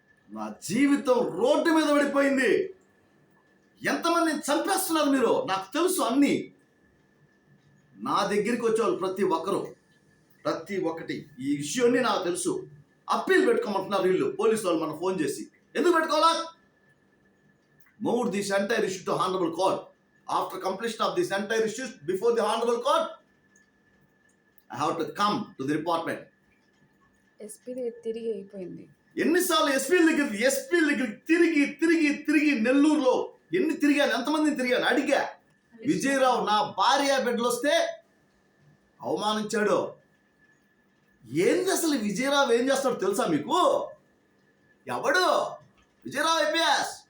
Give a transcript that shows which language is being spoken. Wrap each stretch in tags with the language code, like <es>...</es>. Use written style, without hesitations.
<te>నా జీవితం రోడ్డు మీద పడిపోయింది. ఎంతమందిని చంపేస్తున్నారు మీరు నాకు తెలుసు. అన్నీ నా దగ్గరికి వచ్చేవాళ్ళు ప్రతి ఒక్కటి ఈ ఇష్యూని నాకు తెలుసు. అప్పీల్ పెట్టుకోమంటున్నారు వీళ్ళు పోలీసు వాళ్ళు. మనం ఫోన్ చేసి ఎందుకు పెట్టుకోవాలా?</te> <en>Move this entire issue to Honorable Court. After completion of this entire issue before the Honorable Court, I have to come to the department.</en> <te>SP తిరిగి అయిపోయింది. ఎన్నిసార్లు ఎస్పీ దగ్గరికి తిరిగి నెల్లూరులో ఎన్ని తిరిగాను, ఎంతమందిని తిరిగాను అడిగా. విజయరావు నా భార్య బిడ్డలు వస్తే అవమానించాడు. ఏంది అసలు విజయరావు ఏం చేస్తాడో తెలుసా మీకు? ఎవడు విజయరావు IPS?</te>